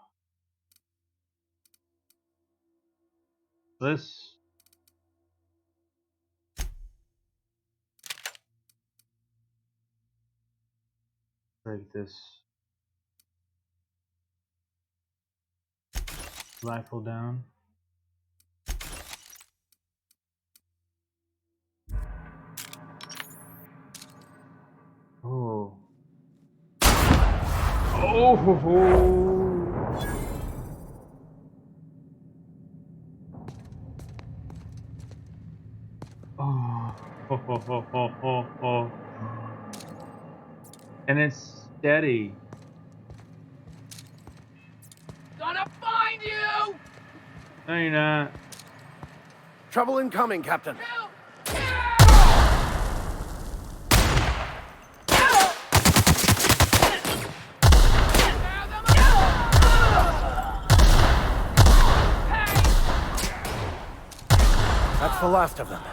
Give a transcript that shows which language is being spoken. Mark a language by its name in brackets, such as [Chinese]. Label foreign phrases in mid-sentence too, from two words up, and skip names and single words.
[English] Let's break this rifle down. Oh. Oh ho ho. Oh ho ho ho ho ho ho. And it's steady. Gonna find you! No, you're not. Trouble incoming, Captain. That's the last of them.